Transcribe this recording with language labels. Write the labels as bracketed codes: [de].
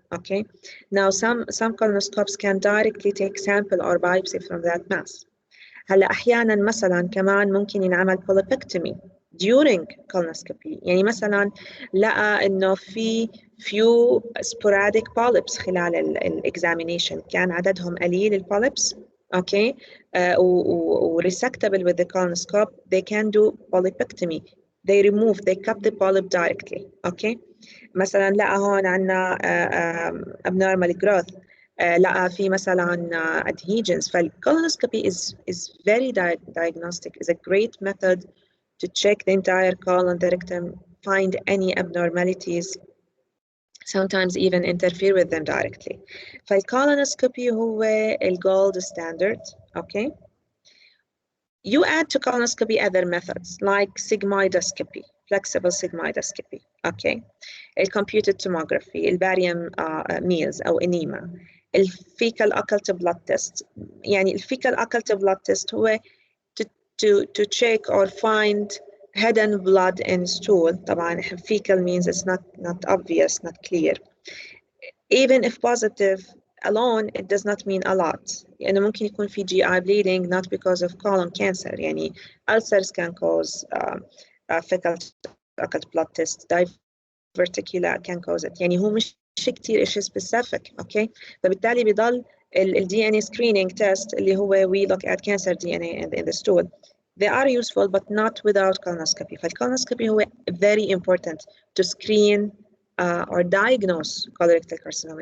[en] Okay, now some colonoscopes can directly take sample or biopsy from that mass. [ar] هلا أحيانا مثلا كمان ممكن ينعمل [en] polypectomy during colonoscopy. [ar] يعني مثلا لقى إنه في [en] few sporadic polyps [ar] خلال الexamination، كان عددهم قليل البوليبس. [en] Okay, resectable with the colonoscope, they can do polypectomy. They cut the polyp directly. [ar] Okay, مثلا لقى هون عنا [en] abnormal growth، [ar] لقى في مثلا adhesions. [en] فالcolonoscopy is very diagnostic, is a great method to check the entire colon, the rectum, find any abnormalities, sometimes even interfere with them directly. فالcolonoscopy هو الgold standard. Okay, you add to colonoscopy other methods like sigmoidoscopy, flexible sigmoidoscopy. Okay, computed tomography, الباريوم meals أو enema، الفيكال occult blood test. [ar] يعني الفيكال [en] occult blood test هو to check or find hidden blood in stool. [ar] طبعا [en] fecal means it's not obvious, not clear. Even if positive alone, it does not mean a lot. [ar] يعني ممكن يكون في [en] GI bleeding not because of colon cancer. يعني ulcers can cause fecal occult blood test, diverticula can cause it. [ar] يعني هو مش كتير إشي specific. [en] Okay, [ar] فبالتالي بيضل ال [en] DNA screening test [ar] اللي هو [en] we look at cancer DNA in the stool. They are useful but not without colonoscopy. فالcolonoscopy هو very important to screen or diagnose colorectal carcinoma.